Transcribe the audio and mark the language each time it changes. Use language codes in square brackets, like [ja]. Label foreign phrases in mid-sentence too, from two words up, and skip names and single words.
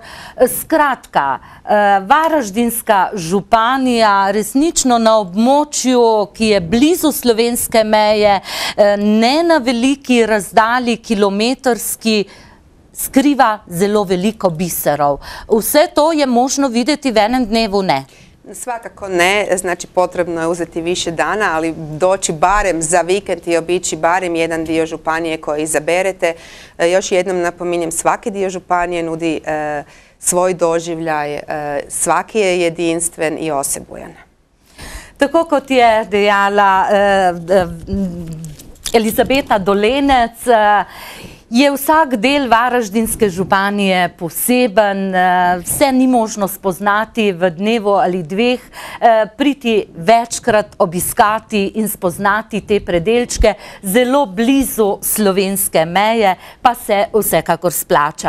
[sl] Skratka, Varaždinska županija resnično na območju, ki je blizu slovenske meje, ne na veliki razdalji kilometrski, skriva zelo veliko biserov. Vse to je možno videti v enem dnevu, ne? [hr] Svakako ne, znači potrebno je uzeti više dana, ali doći barem za vikend i obići barem jedan dio županije koji izaberete. Još jednom napominjem, svaki dio županije nudi svoj doživljaj, svaki je jedinstven i osebujan. [sl] Tako kot je dejala Elizabeta Dolenec, je vsak del Varaždinske županije poseben, vse ni možno spoznati v dnevu ali dveh, priti večkrat obiskati in spoznati te predelčke zelo blizu slovenske meje, pa se vsekakor splača.